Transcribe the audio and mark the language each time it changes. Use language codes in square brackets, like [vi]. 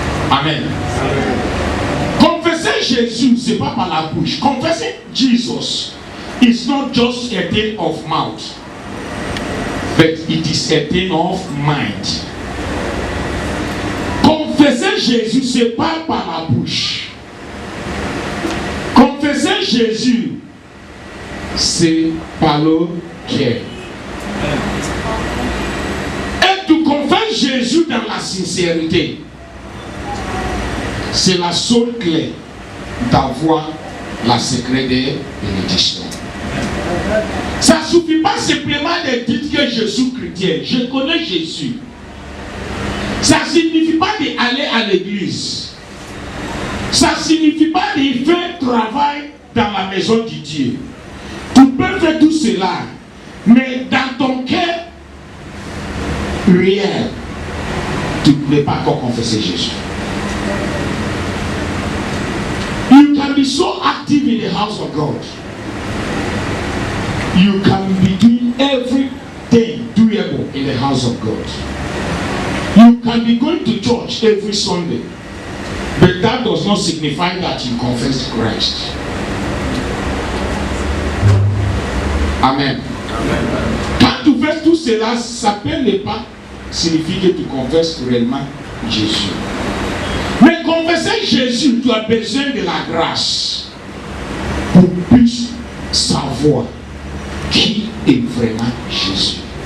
[fr] Amen. Confesser Jésus, c'est pas par la bouche. [en] Confesser Jesus is not just a thing of mouth, but it is a thing of mind. [fr] Confesser Jésus, c'est pas par la bouche. Confesser Jésus, c'est par le cœur. Et tu confesses Jésus dans la sincérité. C'est la seule clé d'avoir la secret des bénédictions. Ça ne suffit pas simplement de dire que je suis chrétien, je connais Jésus. Ça ne signifie pas d'aller à l'église. Ça ne signifie pas de faire travail dans la maison de Dieu. Tu peux faire tout cela, mais dans ton cœur réel, tu ne peux pas encore confesser Jésus. [en] You can be so active in the house of God. You can be doing everything doable in the house of God. You can be going to church every Sunday, but that does not signify that you confess Christ. Amen. [fr] Quand tu fais tout cela, ça ne peut pas signifier que tu confesses réellement Jésus. Mais confesser Jésus, tu as besoin de la grâce pour plus savoir qui est vraiment Jésus.